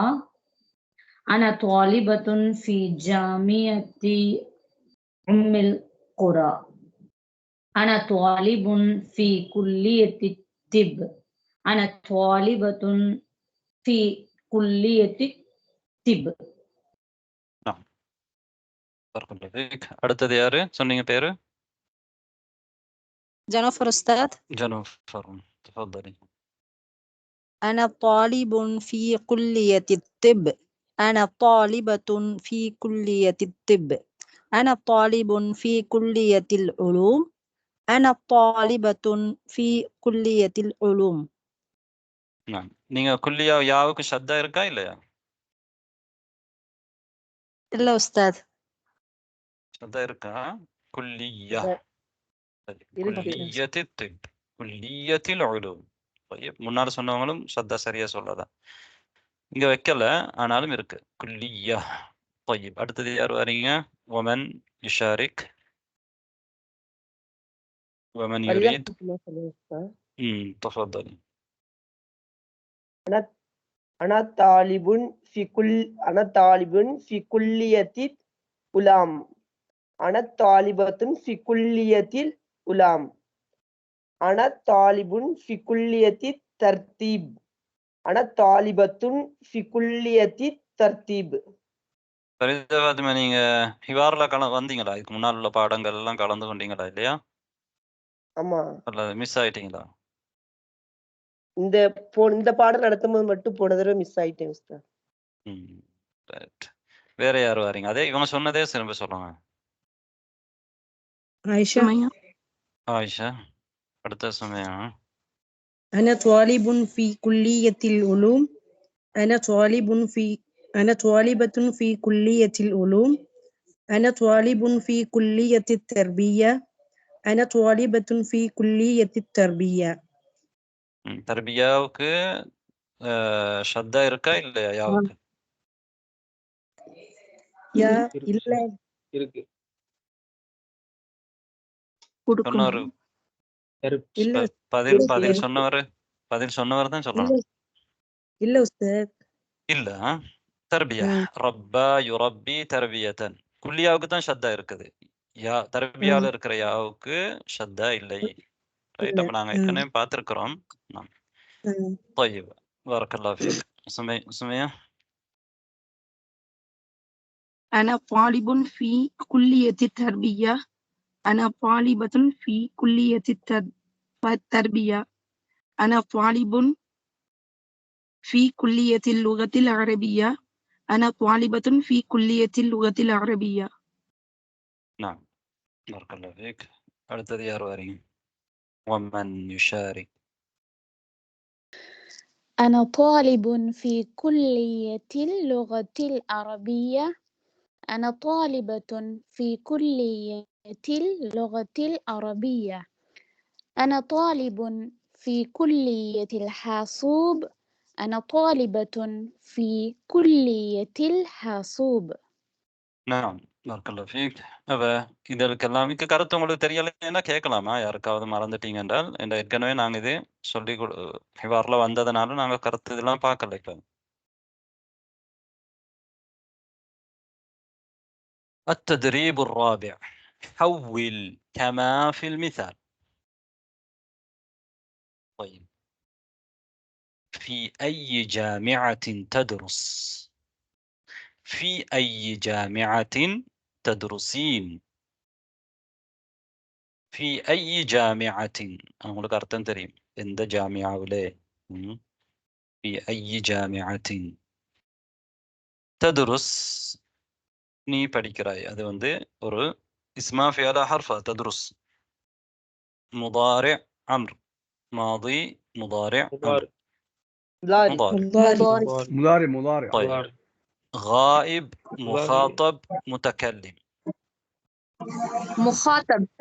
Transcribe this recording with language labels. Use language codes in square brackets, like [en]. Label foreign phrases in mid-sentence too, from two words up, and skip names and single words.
[ar] أنا طالبة في جامعة أم القرى. أنا طالب في كلية الطب. أنا طالبة في كلية الطب. نعم بارك الله فيك. [ta] அடுத்தது யாரு சொன்னீங்க பேரு? [ar] جنفر أستاذ. جنوفر تفضلي. أنا طالب في كلية الطب. أنا طالبة في كلية الطب. أنا طالب في كلية العلوم. أنا طالبة في كلية العلوم. [ta] نعم நீங்க குல்லியா யாவுக்கு ஷத்தா இருக்கா இல்லையா? [ar] إلا أستاذ. [ta] ஷத்தா இருக்கா? குல்லியா [ar] كلية الطب كلية العلوم. [ta] طيب முன்னால சொன்னவங்களும் ஷத்தா சரியா சொல்லலாம். இங்க வைக்கல, ஆனாலும் இருக்கு. குல்லியா. طيب அடுத்தது யார் வரீங்க? [ar] ومن يشارك ومن يريد. تفضل. أنا طالب في كلية العلوم. أنا طالبة في كلية العلوم. أنا طالب في كلية الترتيب. أنا طالبة في كلية الترتيب. [ta] ஃபரிதா ஃபாத்திமா, நீங்க ஹிவார்ல வந்தீங்களா? இதுக்கு முன்னால் உள்ள பாடங்கள் எல்லாம் கலந்து கொண்டீங்களா இல்லையா? ஆமா. அல்ல மிஸ் ஆயிட்டீங்களா? இந்த பாடம் நடத்தும்போது மட்டும் போன தடவை மிஸ் ஆயிட்டேன் உஸ்தாத். ரைட். வேற யார் வரீங்க? அதே இவங்க சொன்னதே திரும்ப சொல்லுங்க. عائشة ஆயிஷா. அடுத்த சமயம். أنا طالب في كلية العلوم. أنا طالبة في كلية العلوم. أنا طالب في كلية التربية. أنا طالبة في كلية التربية. தர்பியாவுக்கு ஷத்தா இருக்கா இல்லையா? யாவுக்கு [ar] يا إلا [ta] இருக்கு. சொன்னவர் [ar] إلا [ta] பதில் சொன்னவர் தான் சொல்லணும். [ar] إلا أستاذ [ta] இல்ல தர்பியா. [ar] ربّى يربّي تربيةً. [ta] குல்லியாவுக்கு தான் ஷத்தா இருக்குது. யா தர்பியால இருக்கிற யாவுக்கு ஷத்தா இல்லை. ரைட். அப்ப நாங்க ஏற்கனவே பார்த்திருக்கிறோம். [ar] طيب بارك الله فيك. سمية. أنا طالب في كلية التربية. أنا طالبة في كلية التربية. أنا طالب في كلية اللغة العربية. أنا طالبة في كلية اللغة العربية. نعم بارك الله فيك. [ta] அடுத்தது யார் வரீங்க? [ar] ومن يشارك. أنا طالب في كلية اللغة العربية. أنا طالبة في كلية اللغة العربية. أنا طالب في كلية الحاسوب. أنا طالبة في كلية الحاسوب. نعم بارك الله فيك. [ta] அப்ப இதற்கெல்லாம் மிக்க கருத்து உங்களுக்கு தெரியலைன்னா கேட்கலாமா? யாருக்காவது மறந்துட்டீங்க என்றால், ஏற்கனவே நாங்க இது சொல்லி ஹிவார்ல வந்ததுனால நாங்க கருத்து இதெல்லாம் பார்க்கல. [ar] இப்ப التدريب الرابع. حول كما في المثال. طيب في أي جامعة تدرس؟ في أي جامعة تدرسين؟ في أي جامعة. [ta] உங்களுக்கு அர்த்தம் தெரியும். எந்த ஜாமியாவிலே. [ar] في أي جامعة تدرس. [ta] நீ படிக்கிறாய். அது ஒரு [ar] اسم فعل حرف تدرس. مضارع أمر. ماضي مضارع أمر. مضارع. طيب غائب مخاطب متكلم. مخاطب.